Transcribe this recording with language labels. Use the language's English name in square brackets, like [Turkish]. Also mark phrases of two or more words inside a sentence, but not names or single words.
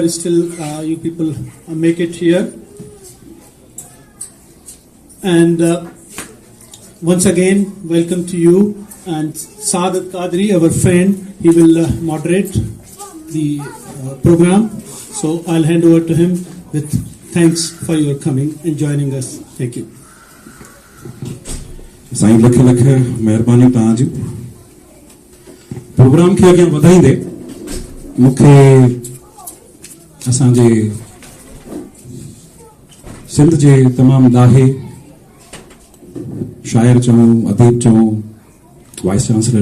[English] Still, you people make it here. And once again, welcome to you. And Saadat Qadri, our friend, he will moderate the program. So I'll hand over to him with thanks for your coming and joining us. Thank you. [Sindhi] साईं लख लख महिरबानी तव्हांजी। प्रोग्राम खे अॻियां वधाईंदे मूंखे असांजे सिंध जे तमामु ॾाढे शाइर चऊं, अदीब चऊं, [English] vice chancellor